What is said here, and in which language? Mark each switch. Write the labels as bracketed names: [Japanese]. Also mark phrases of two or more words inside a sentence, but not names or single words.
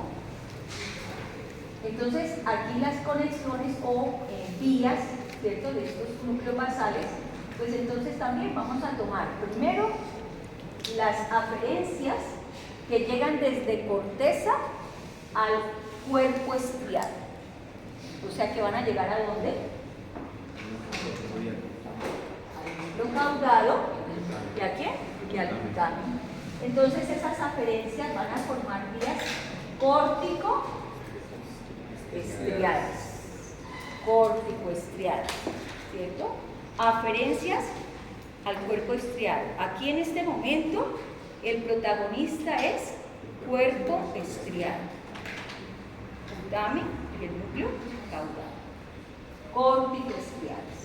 [Spanish] Entonces aquí las conexiones o vías, ¿cierto?, de estos núcleos basales, pues entonces también vamos a tomar primero las aferencias que llegan desde corteza al cuerpo estriado. O sea que van a llegar ¿a dónde? Al núcleo caudado y a quién? Y al putamen. Entonces esas aferencias van a formar vías córtico-estriadas. Córtico-estriadas, ¿cierto? Aferencias al cuerpo estriado. Aquí en este momento el protagonista es cuerpo estriado. Putamen y el núcleo caudal. Córtico-estriadas.